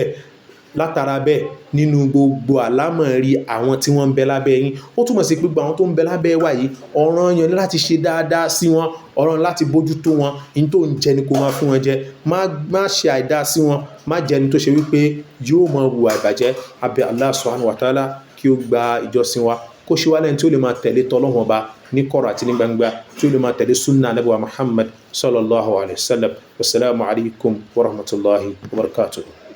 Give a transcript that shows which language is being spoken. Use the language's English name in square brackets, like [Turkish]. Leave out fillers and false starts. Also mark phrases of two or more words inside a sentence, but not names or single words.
[Yoruba] Látara bẹ́ẹ̀ nínú gbogbo àlámọ̀rí àwọn tí wọ́n ń bẹ lábẹ́ yín, ó túmọ̀ sí pé gbogbo àwọn tó ń bẹ lábẹ́ wa yìí ọ̀ranyàn ni láti ṣe dáadáa sí wọn, ọ̀ranyàn láti bójútó wọn, in tó ń jẹ ni kó máa fún wọn jẹ, má ṣe àìdá sí wọn, má jẹ́ ni tó ṣe wípé yóò máa hùwà ìbàjẹ́. Abẹ́ [Arabic] الله سبحانه وتعالى [Yoruba] kí ó gba ìjọsìn wa, kó ṣe wá lẹ́ni tí ó lè máa tẹ̀lé t'Ọlọ́run Ọba ní kọ̀rọ̀ àti ní gbangba, tí ó lè máa tẹ̀lé sunnah Ànábì wa Muhammad [Arabic] صلى الله عليه وسلم. والسلام عليكم ورحمة الله وبركاته.